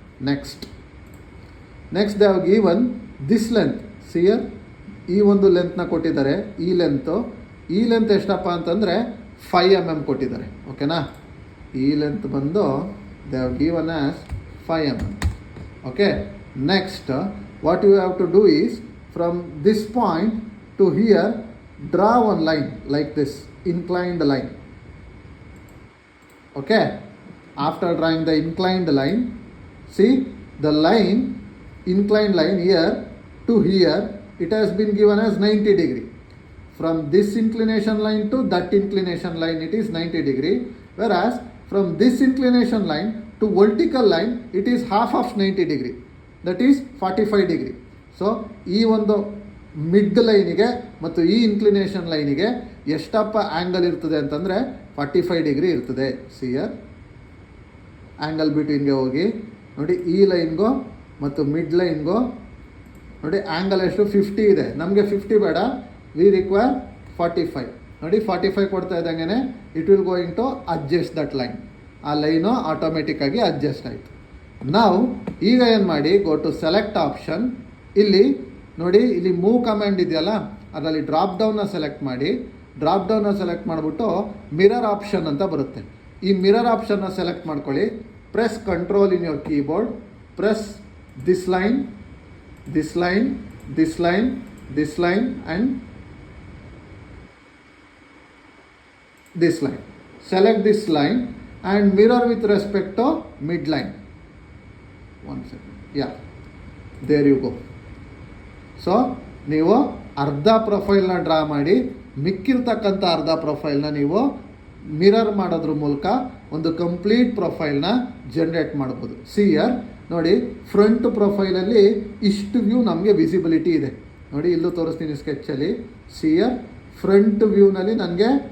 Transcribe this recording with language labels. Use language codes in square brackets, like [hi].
[en] Next they have given this length. [kn] ಸಿಯರ್ ಈ ಒಂದು ಲೆಂತ್ನ ಕೊಟ್ಟಿದ್ದಾರೆ. ಈ ಲೆಂತ್ ಎಷ್ಟಪ್ಪ ಅಂತಂದರೆ 5 mm ಕೊಟ್ಟಿದ್ದಾರೆ. ಓಕೆನಾ. ಈ ಲೆಂತ್ ಬಂದು [en] They have given as 5 mm. Okay, next what you have to do is from this point to here draw one line like this, inclined line. Okay, after drawing the inclined line, see the line, inclined line here to here, it has been given as 90 degree. From this inclination line to that inclination line it is 90 degree, whereas from this inclination line to vertical line it is half of 90 degree, that is 45 degree. [kn] So ಈ ಒಂದು mid ಲೈನಿಗೆ ಮತ್ತು ಈ inclination ಲೈನಿಗೆ ಎಷ್ಟಪ್ಪ angle ಇರ್ತದೆ ಅಂತಂದರೆ 45 degree ಇರ್ತದೆ. ಸಿಯರ್ angle ಬಿಟ್ವೀನ್ಗೆ ಹೋಗಿ ನೋಡಿ, ಈ ಲೈನ್ಗೋ ಮತ್ತು ಮಿಡ್ ಲೈನ್ಗೋ ನೋಡಿ ಆ್ಯಂಗಲ್ ಎಷ್ಟು? 50 ಇದೆ. ನಮಗೆ 50 ಬೇಡ, [en] We require 45. [kn] ನೋಡಿ 45 ಕೊಡ್ತಾ ಇದ್ದಂಗೆ [en] It will going to adjust that line. [kn] ಆ ಲೈನು ಆಟೋಮೆಟಿಕ್ಕಾಗಿ ಅಡ್ಜಸ್ಟ್ ಆಯಿತು. ನಾವು ಈಗ ಏನು ಮಾಡಿ, [en] Go to select option. [kn] ಇಲ್ಲಿ ನೋಡಿ, ಇಲ್ಲಿ ಮೂವ್ ಕಮಾಂಡ್ ಇದೆಯಲ್ಲ, ಅದರಲ್ಲಿ ಡ್ರಾಪ್ ಡೌನ್ನ ಸೆಲೆಕ್ಟ್ ಮಾಡಿ. ಡ್ರಾಪ್ ಡೌನ್ನ ಸೆಲೆಕ್ಟ್ ಮಾಡಿಬಿಟ್ಟು ಮಿರರ್ ಆಪ್ಷನ್ ಅಂತ ಬರುತ್ತೆ. ಈ ಮಿರರ್ ಆಪ್ಷನ್ನ ಸೆಲೆಕ್ಟ್ ಮಾಡ್ಕೊಳ್ಳಿ. [en] Press control in your keyboard, press this line, this line, this line, this line and this line. Select this line and mirror with respect to midline. One second. Yeah, there you go. [kn] So ನೀವು ಅರ್ಧ ಪ್ರೊಫೈಲ್ನ draw ಮಾಡಿ, ಮಿಕ್ಕಿರ್ತಕ್ಕಂಥ ಅರ್ಧ ಪ್ರೊಫೈಲ್ನ ನೀವು mirror ಮಾಡೋದ್ರ ಮೂಲಕ ಒಂದು complete ಪ್ರೊಫೈಲ್ನ generate ಮಾಡ್ಬೋದು. ಸಿಯರ್ ನೋಡಿ, ಫ್ರಂಟ್ ಪ್ರೊಫೈಲಲ್ಲಿ ಇಷ್ಟು ವ್ಯೂ ನಮಗೆ ವಿಸಿಬಿಲಿಟಿ ಇದೆ. ನೋಡಿ, ಇಲ್ಲೂ ತೋರಿಸ್ತೀನಿ ಸ್ಕೆಚ್ಚಲ್ಲಿ. ಸಿಯರ್ ಫ್ರಂಟ್ ವ್ಯೂನಲ್ಲಿ ನನಗೆ